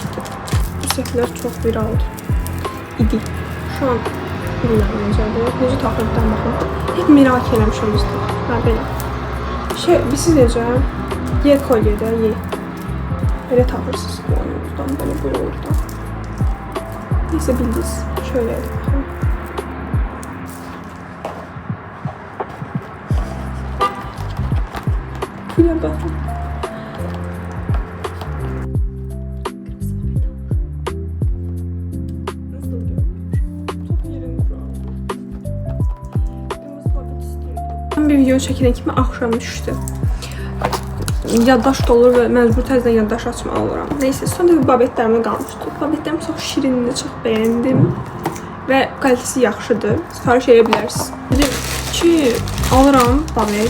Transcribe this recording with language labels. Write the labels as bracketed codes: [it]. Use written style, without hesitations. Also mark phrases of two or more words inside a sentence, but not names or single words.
[az] Bu səhvlər çox viraldır. İdi. [tr] Şu an [az] bilmirəm necədir. Necə taxırdıqdan baxın. [tr] Hep merak [az] eləmişəm bizdə. Belə. Siz necə? Yer kolyedə, Belə taxırsınız boynunuzdan, belə oradan. [tr] Neyse bildiniz. Şöyle bakın. Buraya bakın. [az] Bir video çəkilən kimi axşam düşdü. Yaddaş dolur və məcbur təzədən yaddaş açmalı oluram. Neyse, sonra bir babetlərimə qalmışdı. Babetlərim çox şirindir, çox bəyəndim və kalitəsi yaxşıdır. Sifariş edə bilərsiniz. Dedim ki, alıram babet.